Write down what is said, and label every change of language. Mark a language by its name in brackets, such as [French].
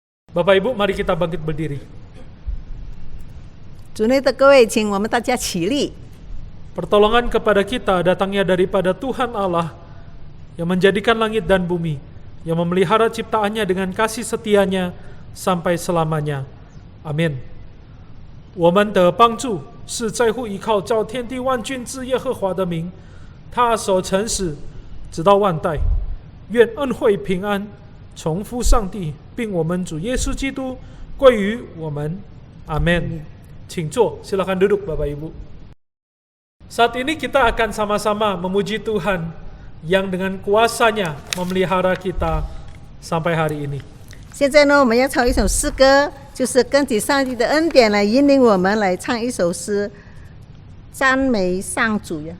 [Indonesian] Bapak Ibu, mari kita bangkit berdiri. [Chinese] 主内的各位，请我们大家起立。 [Indonesian] Pertolongan kepada kita datangnya daripada Tuhan Allah yang menjadikan langit dan bumi, yang memelihara ciptaannya dengan kasih setianya sampai selamanya. Amin. [Chinese] 我们的帮助是在乎依靠造天地万军之耶和华的名，他守诚实直到万代。愿恩惠平安从父上帝并我们主耶稣基督归于我们。 [Indonesian] Amin. [Chinese] 请坐， [Indonesian] silakan duduk Bapak Ibu. Saat ini kita akan sama-sama memuji Tuhan yang dengan kuasanya memelihara kita sampai hari ini. [Chinese] 现在呢，我们要唱一首诗歌，就是根据上帝的恩典来引领我们来唱一首诗，赞美上主呀。